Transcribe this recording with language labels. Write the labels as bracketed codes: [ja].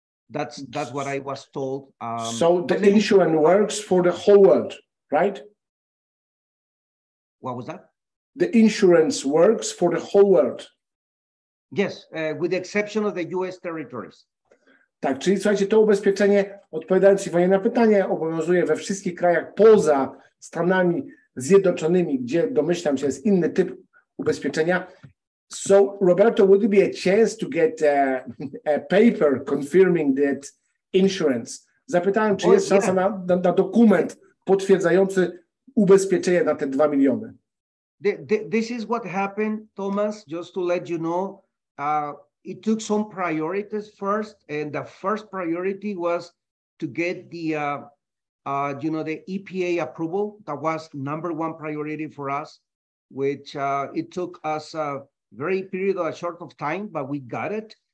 [en] That's what I was told. So the insurance works for the whole world, right? What was that? The insurance works for the whole world. Yes, with the exception of the US territories. [pl] Tak, czyli słuchajcie, to ubezpieczenie, odpowiadając Iwanie na pytanie, obowiązuje we wszystkich krajach poza Stanami Zjednoczonymi, gdzie domyślam się jest inny typ ubezpieczenia. [en] So, Roberto, would it be a chance to get a paper confirming that insurance? [pl] Zapytałem, czy jest szansa na dokument potwierdzający ubezpieczenie na te 2 miliony. [en] This is what happened, Thomas, just to let you know. It took some priorities first, and the first priority was to get the the EPA approval. That was #1 priority for us, which it took us a short of time, but we got it.